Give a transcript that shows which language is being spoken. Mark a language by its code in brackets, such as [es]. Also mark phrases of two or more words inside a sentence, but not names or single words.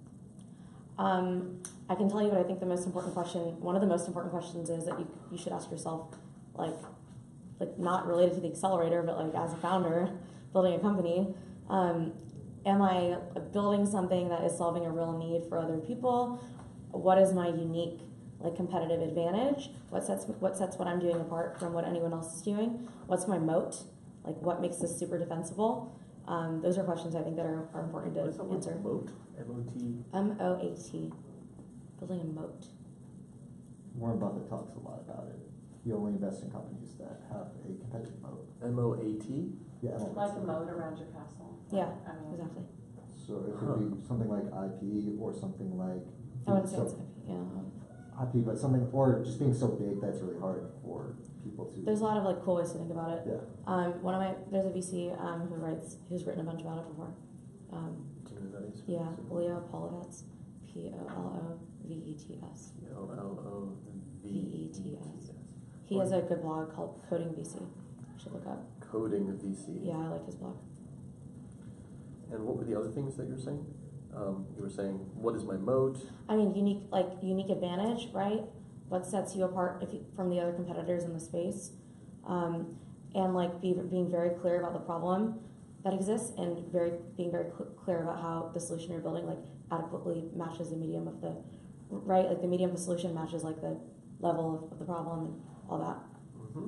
[en] I can tell you what I think the most important question, one of the most important questions is that you should ask yourself, like not related to the Accelerator, but like as a founder building a company, am I building something that is solving a real need for other people? What is my unique competitive advantage? What sets what I'm doing apart from what anyone else is doing? What's my moat? Like what makes this super defensible? Those are questions I think that are important to answer. Moat? M-O-T? M-O-A-T. Building a moat. Warren Buffett talks a lot about it. He only invests in companies that have a competitive moat. M-O-A-T? Yeah, Like a moat around your castle. Yeah, I mean, exactly. So it could be something like IP or something like I wouldn't say so it's yeah. IP, but something or just being so big that's really hard for people to. There's a lot of cool ways to think about it. Yeah. There's a VC who's written a bunch about it before. Do you know who that is? Yeah, Leo Polovets, P-O-L-O-V-E-T-S. P-O-L-O-V-E-T-S. He has a good blog called Coding VC. You should look up. Coding VC. Yeah, I like his blog. And what were the other things that you were saying? You were saying, what is my moat? I mean, unique advantage, right? What sets you apart from the other competitors in the space, and being very clear about the problem that exists, and being very clear about how the solution you're building adequately matches the medium of the right, the medium of the solution matches the level of the problem and all that.